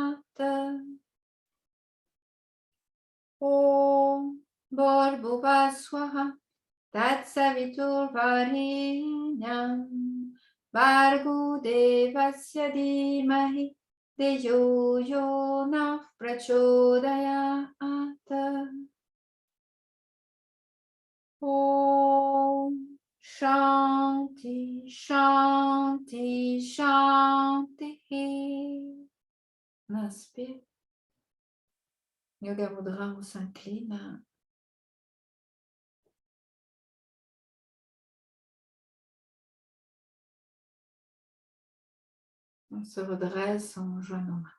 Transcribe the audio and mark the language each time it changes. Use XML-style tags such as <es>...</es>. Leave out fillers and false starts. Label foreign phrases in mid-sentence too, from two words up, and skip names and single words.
<sa>ॐ भूर्भुवःस्वाहा तत्सवितुर् वरेण्यं भर्गो देवस्य धीमहि धियो योनः प्रचोदयात्. ॐ शान्तिः शान्तिः शान्तिः.</sa> <fr>On inspire. Yoga Mudra, on s'incline. On se redresse en joignant nos mains.</fr>